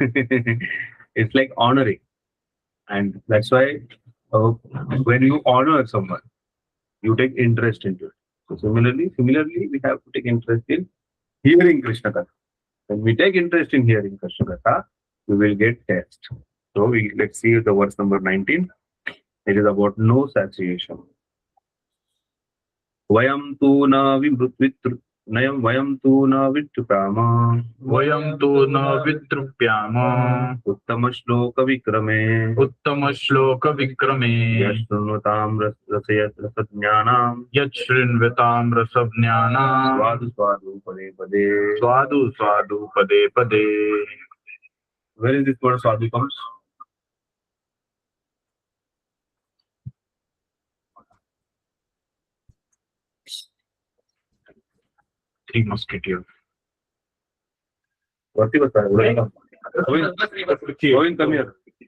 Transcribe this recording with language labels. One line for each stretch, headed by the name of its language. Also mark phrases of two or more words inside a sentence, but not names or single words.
English: It's like honoring, and that's why when you honor someone, you take interest into it. So similarly, we have to take interest in hearing Krishna Katha. When we take interest in hearing Krishna Katha, we will get taste. So let's see the verse number 19. It is about no satiation.
Sanskrit: वयं तु न वयं तु न वितृप्याम. वयं तु न वितृप्याम. उत्तम श्लोक विक्रमे. उत्तम श्लोक विक्रमे. यच्छृण्वतां रसज्ञानां. यच्छृण्वतां रसज्ञानां. स्वादु स्वादु पदे पदे. स्वादु स्वादु पदे पदे.
English: Where is this word swadu comes? Three Musketeers. What is it? Govind, come here.